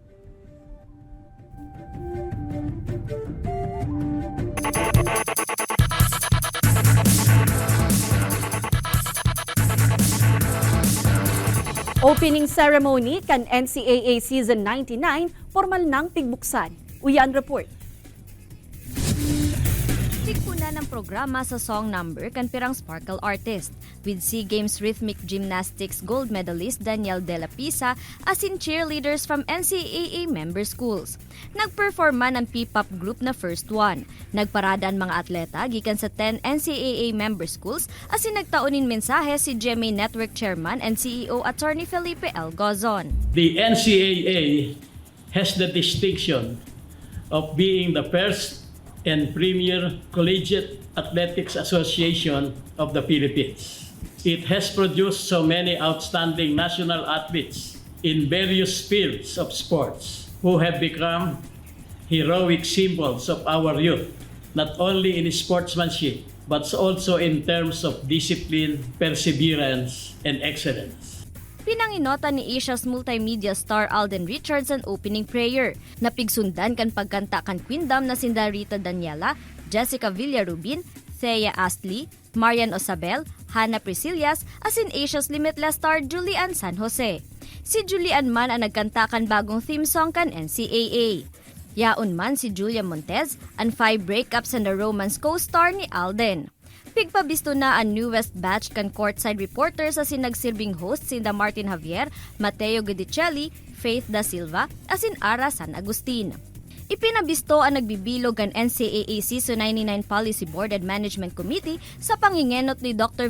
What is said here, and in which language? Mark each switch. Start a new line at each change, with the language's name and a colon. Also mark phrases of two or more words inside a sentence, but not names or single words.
English: Opening ceremony
Bikol: kan NCAA Season 99, formal nang pigbuksan. Uyan report. Tigpuna ng programa sa
English: song number
Bikol: kan pirang
English: sparkle artist
Bikol: with SEA Games Rhythmic Gymnastics
English: gold medalist
Bikol: Daniel De La Pisa as in cheerleaders from NCAA
English: member schools.
Bikol: Nagperform man ang P-pop group na First One. Nagparada ang mga atleta gikan sa 10 NCAA
English: member schools
Bikol: as in nagtaonin mensahe si GMA Network
English: Chairman and CEO
Bikol: Attorney Felipe L. Gozon.
English: The NCAA has the distinction of being the first and premier collegiate athletics association of the Philippines. It has produced so many outstanding national athletes in various fields of sports who have become heroic symbols of our youth, not only in sportsmanship, but also in terms of discipline, perseverance, and excellence.
Bikol: Pinanginota ni Asia's
English: multimedia star
Bikol: Alden Richards ang opening prayer. Napigsundan kan pagkanta kan Queendom na sinda Rita Daniela, Jessica Villarubin, Thea Astley, Marian Osabel, Hannah Priscillas, as in Asia's
English: limitless star
Bikol: Julian San Jose. Si Julian man ang nagkanta kan bagong
English: theme song
Bikol: kan NCAA. Yaon man si Julia Montez, ang 5 breakups and the romance co-star ni Alden. Pigpabisto na ang
English: newest batch
Bikol: kan
English: courtside reporters
Bikol: as in nagsilbing host sinda Martin Javier, Mateo Guidicelli, Faith Da Silva, as in Ara San Agustin. Ipinabisto ang nagbibilog ang NCAA Season 99 Policy Board and Management Committee sa pangingenot ni Dr.